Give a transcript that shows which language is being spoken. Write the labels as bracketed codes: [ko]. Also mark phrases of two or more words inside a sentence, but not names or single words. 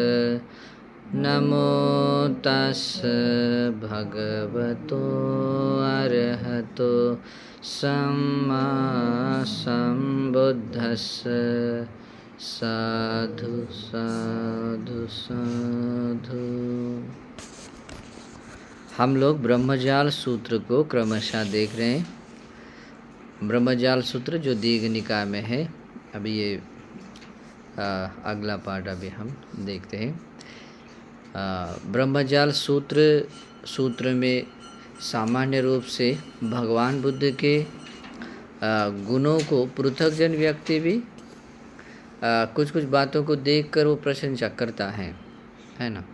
[pi] नमो तस्स भगवतो अरहतो सम्मा सम्बुद्दस्स। साधु साधु साधु। [hi] हम लोग ब्रह्मजाल सूत्र को क्रमशः देख रहे हैं। ब्रह्मजाल सूत्र जो दीघ निकाय में है। अभी ये अगला पार्ट अभी हम देखते हैं। ब्रह्मजाल सूत्र में सामान्य रूप से भगवान बुद्ध के गुणों को पृथकजन व्यक्ति भी कुछ कुछ बातों को देखकर वो प्रशंसा करता है ना।